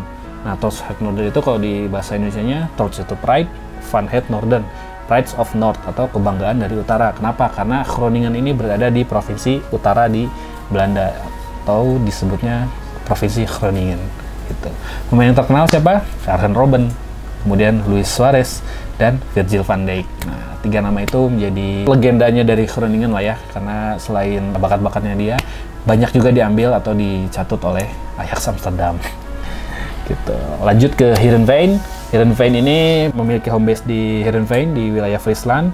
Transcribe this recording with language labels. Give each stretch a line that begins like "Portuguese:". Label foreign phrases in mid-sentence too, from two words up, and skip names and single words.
Indonesian: Nah,
Dutch: Trots Het Noorden
Indonesian: itu kalau di bahasa Indonesianya, Trots itu pride,
Dutch: Van Het Noorden,
English: Pride of North
Indonesian: atau kebanggaan dari utara. Kenapa? Karena Groningen ini berada di provinsi utara di Belanda, atau disebutnya provinsi Groningen gitu. Pemain yang terkenal siapa? Arjen Robben, kemudian Luis Suarez, dan Virgil van Dijk. Nah, tiga nama itu menjadi legendanya dari Groningen lah ya, karena selain bakat-bakatnya dia, banyak juga diambil atau dicatut oleh Ajax Amsterdam gitu. Lanjut ke Heerenveen. Heerenveen ini memiliki
English: home base
Indonesian: di Heerenveen di wilayah Friesland.